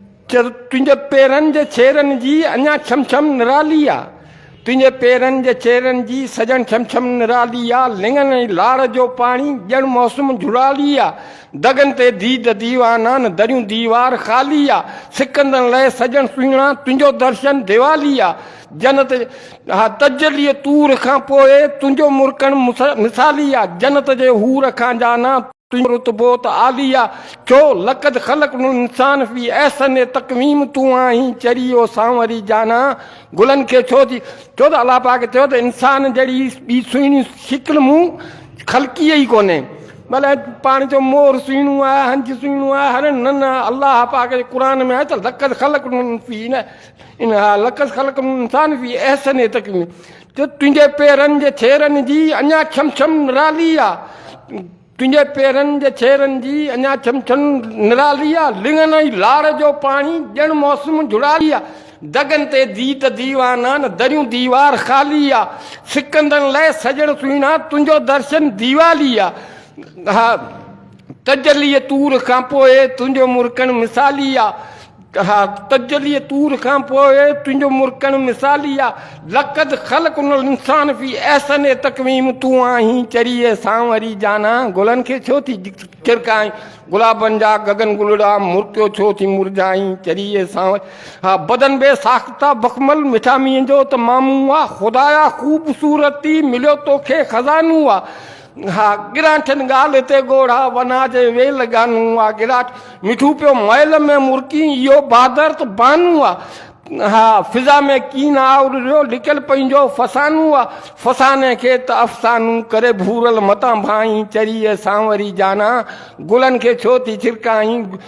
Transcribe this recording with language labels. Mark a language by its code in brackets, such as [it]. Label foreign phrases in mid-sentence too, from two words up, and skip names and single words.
[sd] چ-، تنهنجي پيرن جي ڇيرن جي اڃا ڇم ڇم نرالي آ، تنهنجي پيرن جي ڇيرن جي سجن ڇم ڇم نرالي آ، لنگن ۽ لاڙ جو پاڻي ڄڻ موسم جهڙالي آ، دڳن تي ديد ديوانان، دريون ديوار خالي آ، سڪندن لاءِ سجن سهڻا، تنهنجو درشن ديوالي آ، جنت، ها، تجلي تور کان پوءِ تنهنجو مرڪڻ مس-، مثالي آ، جنت جي حور کان جانا، تنهنجو رتبو ته عالي آ، ڇو [ar] لقد خلقنا الانسان في احسن تقويم [sd] تون آهين، چري او سانوري جانا، گلن کي ڇو ٿي، ڇو ته الله پاڪ چيو ته انسان جهڙي ٻي سهڻي شڪل مون خلقي ئي ڪونهي. ڀلي پاڻ چئو مور سهڻو آهي، هنج سهڻو آهي، هر، نه، نه، الله پاڪ جي قرآن ۾ آهي ته [ar] لقد خلقنا في، [sd] نه، ان، ها، [ar] لقد خلقنا الانسان في احسن تقويم. [sd] چئو تنهنجي پيرن جي ڇيرن جي اڃا ڇم ڇم نرالي آ، تنهنجي پيرن جي ڇيرن جي اڃا ڇم ڇم نرالي آ، لنگن ۽ لاڙ جو پاڻي ڄڻ موسم جهڙالي آ، دڳن تي ديد ديوانان، دريون ديوار خالي آ، سڪندن لاءِ سجڻ سهڻا، تنهنجو درشن ديوالي آ، ها، تجلي تور کان پوءِ تنهنجو مرڪڻ مثالي آ، ها، تجلي تور کان پوءِ تنهنجو مرڪڻ مثالي آ، [ar] لقد خلقنا الانسان في احسن تقويم [sd] تون آهين، چري اي سانوري جانا، گلن کي ڇو ٿي ڇرڪائين؟ گلابن جا گگن گلڙا، مرڪيو ڇو ٿي مرجائين؟ چري اي سانور، ها، بدن بي ساخته بخمل، مٺا مينهن جو ته مامون آ، خدايا خوبصورتي مليو توکي خزانو آ، ها، گراٺن ڳالهه تي ڳوڙها، ونا جي ويل ڳانو آ، گراٺ مٺو پيو مئل ۾ مرڪي، اهو بهادر ته بانو آ، ها، فضا ۾ ڪين آ اڏريو، لڪل پنهنجو فسانو آ، فساني کي ته افسانو ڪري ڀورل متان ڀائين، چري اي سانوري جانا، گلن کي ڇو ٿي ڇرڪائين؟